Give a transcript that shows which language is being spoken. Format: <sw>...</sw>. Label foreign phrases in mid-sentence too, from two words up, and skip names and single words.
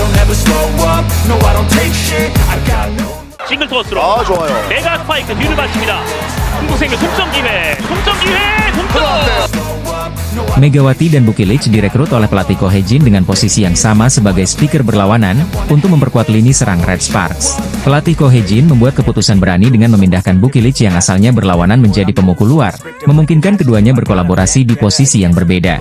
<ko>싱글 토스로 좋아요. 메가 스파이크 뒤를 받칩니다. 한국생명 동점 기회, 동점 기회, 동점.</ko> <id>Megawati dan Bukilic direkrut oleh pelatih Ko Hee-jin dengan posisi yang sama sebagai speaker berlawanan, untuk memperkuat lini serang Red Sparks. Pelatih Ko Hee-jin membuat keputusan berani dengan memindahkan Bukilic yang asalnya berlawanan menjadi pemukul luar, memungkinkan keduanya berkolaborasi di posisi yang berbeda.</id>